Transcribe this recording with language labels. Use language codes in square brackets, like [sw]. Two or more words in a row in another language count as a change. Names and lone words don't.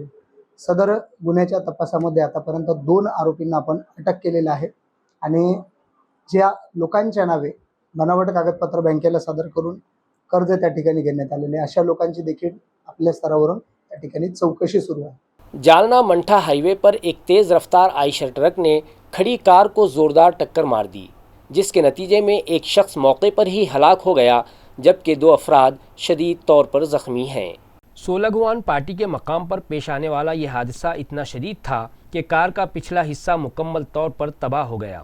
[mr] सदर गुन्ह्याच्या तपासामध्ये आतापर्यंत 2 आरोपींना आपण अटक केलेलं आहे आणि ज्या लोकांच्या नावे बनावट कागदपत्र बँकेला सादर करून कर्ज त्या ठिकाणी घेण्यात आलेले अशा लोकांची देखील आपल्या स्तरावरून त्या ठिकाणी चौकशी सुरू आहे। [ur] جالنا منٹھا ہائی وے پر ایک تیز رفتار آئشر ٹرک نے کھڑی کار کو زوردار ٹکر مار دی، جس کے نتیجے میں ایک شخص موقع پر ہی ہلاک ہو گیا جبکہ 2 افراد شدید طور پر زخمی ہیں۔ سولگوان پارٹی کے مقام پر پیش آنے والا یہ حادثہ اتنا شدید تھا کہ کار کا پچھلا حصہ مکمل طور پر تباہ ہو گیا۔